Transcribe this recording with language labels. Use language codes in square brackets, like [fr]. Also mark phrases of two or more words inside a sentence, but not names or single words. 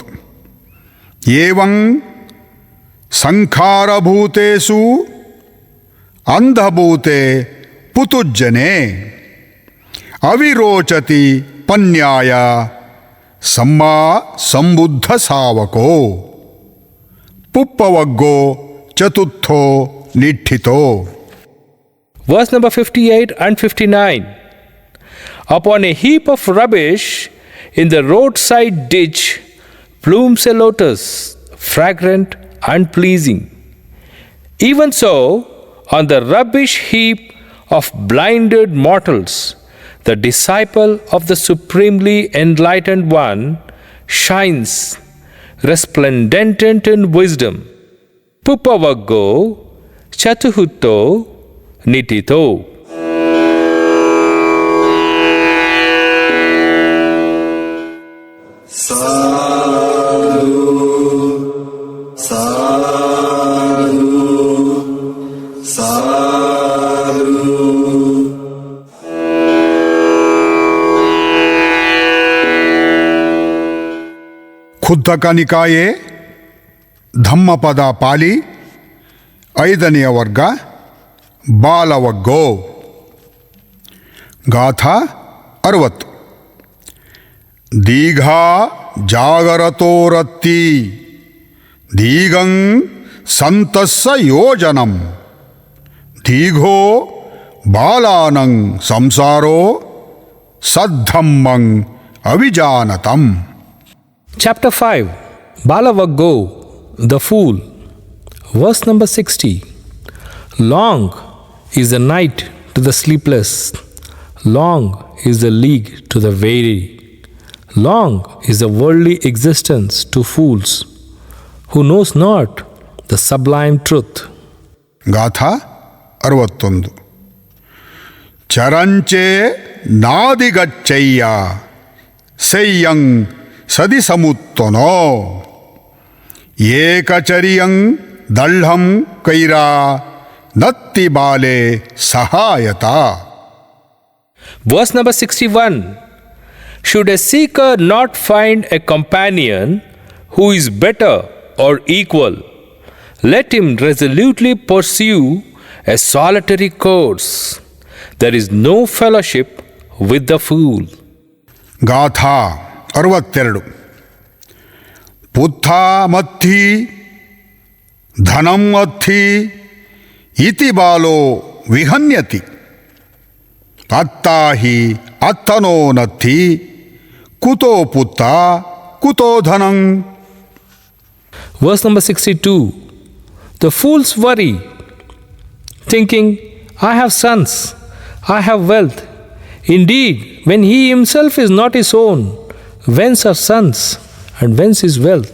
[pi] ಏವಂ ಸಂಖಾರಭೂತೇಷು ಅಂಧಭೂತೆ ಪುತುಜ್ಜನೆ ಅವಿರೋಚತಿ ಪನ್ಯಾಯ ಸಮ್ಮಾ ಸಂಬುದ್ಧ ಸಾವಕೋ ಪುಪ್ಪವಗ್ಗೋ ಚತುರ್ಥೋ ನಿಠಿತೋ. [en] Verse number 58 and 59. Upon a heap of rubbish in the roadside ditch blooms a lotus, fragrant and pleasing. Even so, on the rubbish heap of blinded mortals, the disciple of the Supremely Enlightened One shines, resplendent in wisdom. [pi] Pupavaggo chatuhutto nitito. Sadhu, sadhu, sadhu. [kn] ಖುದ್ದಕ ನಿಕಾಯೆ ಧಮ್ಮಪದ ಪಾಲಿ 5ನೇ ವರ್ಗ ಬಾಲವಗ್ಗೋ. [pi] ಗಾಥಾ 60. ದೀಘಾ ಜಾಗರತೋರತ್ತಿ ದೀಘಂ ಸಂತಸ್ಸ ಯೋಜನಂ ದೀಘೋ ಬಾಲಾನಂ ಸಂಸಾರೋ ಸದ್ಧಮ್ಮಂ ಅವಿಜಾನತಂ. [en] Chapter 5, Balavago, the fool. Verse number 60. Long is the night to the sleepless. Long is the league to the weary. Long is the worldly existence to fools who knows not the sublime truth. [pi] ಗಾಥಾ 61. ಚರಂಚೆ ನಾದಿಗಚ್ಚಯ್ಯ ಸೆಯ್ಯಂ ಸದಿಸಮುತ್ತನೋ ಏಕಚರಿಯಂ ದಳ್ಹಂ ಕೈರಾ ನತ್ತಿ ಬಾಲೆ ಸಹಾಯತ. [en] Verse number 61. Should a seeker not find a companion who is better or equal, let him resolutely pursue a solitary course. There is no fellowship with the fool. [pi] ಗಾಥಾ 62. ಪುತ್ಥ ಮತ್ಥಿ ಧನಂ ಅತ್ಥಿ ಇತಿ ಬಾಲೋ ವಿಹನ್ಯತಿ ಅತ್ತಾಹಿ ಅತ್ತನೋ ನತ್ಥಿ ಕುತೋ ಪುತ್ತ ಕುತೋ ಧನಂ. [en] Verse number 62. The fools worry, thinking, I have sons, I have wealth. Indeed, when he himself is not his own, whence are sons and whence is wealth?